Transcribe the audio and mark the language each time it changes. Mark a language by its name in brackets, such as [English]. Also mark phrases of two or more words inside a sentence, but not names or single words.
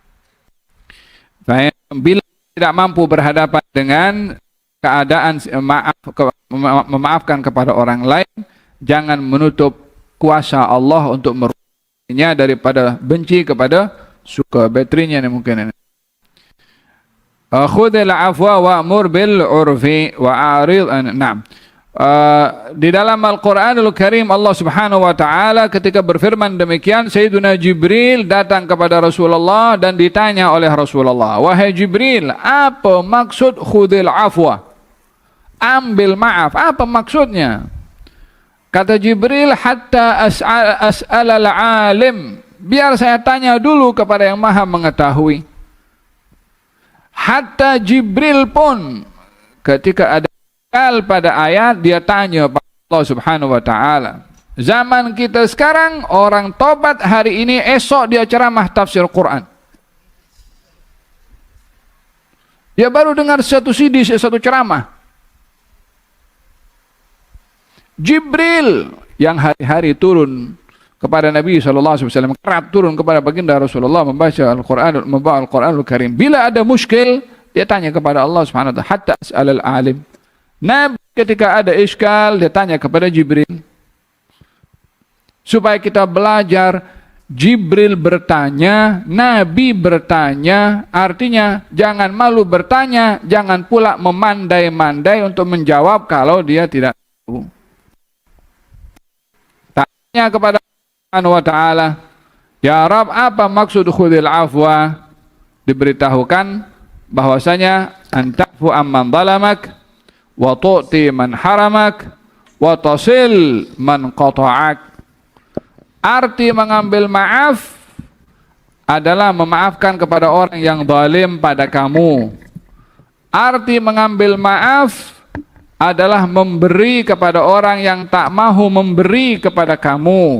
[Malay] Bila tidak mampu berhadapan dengan keadaan memaafkan kepada orang lain, jangan menutup kuasa Allah untuk merubahnya daripada benci kepada suka. Baterainya ni mungkin ini. [Arabic] خذ العفو وأمر بالعرف وأعرض. [Malay] Naam. Di dalam Al-Quranul Karim, Allah [Arabic] سبحانه وتعالى [Malay] ketika berfirman demikian, Sayyiduna Jibril datang kepada Rasulullah dan ditanya oleh Rasulullah, wahai Jibril, apa maksud [Arabic] خذ العفو? [Malay] Ambil maaf, apa maksudnya? Kata Jibril, [Arabic] حتى أسأل العالم, [Malay] biar saya tanya dulu kepada yang Maha mengetahui. Hatta Jibril pun ketika ada pada ayat, dia tanya pada Allah [Arabic] سبحانه وتعالى. [Malay] Zaman kita sekarang, orang tobat hari ini, esok dia ceramah tafsir Quran. Dia baru dengar satu CD, satu ceramah. Jibril yang hari-hari turun kepada Nabi SAW, kerap turun kepada baginda Rasulullah membaca Al-Quran, membawa Al-Quranul Karim. Bila ada muskil, dia tanya kepada Allah [Arabic] سبحانه وتعالى, حتى أسأل العالم. [Malay] Nabi ketika ada iskal, dia tanya kepada Jibril. Supaya kita belajar, Jibril bertanya, Nabi bertanya, artinya jangan malu bertanya, jangan pula memandai-mandai untuk menjawab kalau dia tidak tahu. Tanya kepada Allah [Arabic] سبحانه وتعالى, يا رب, [Malay] apa maksud [Arabic] خذ العفو? [Malay] Diberitahukan bahwasanya [Arabic] أن تعفو عمن ظلمك وتعطي من حرمك وتصل من قطعك. [Malay] Arti mengambil maaf adalah memaafkan kepada orang yang zalim pada kamu. Arti mengambil maaf adalah memberi kepada orang yang tak mahu memberi kepada kamu.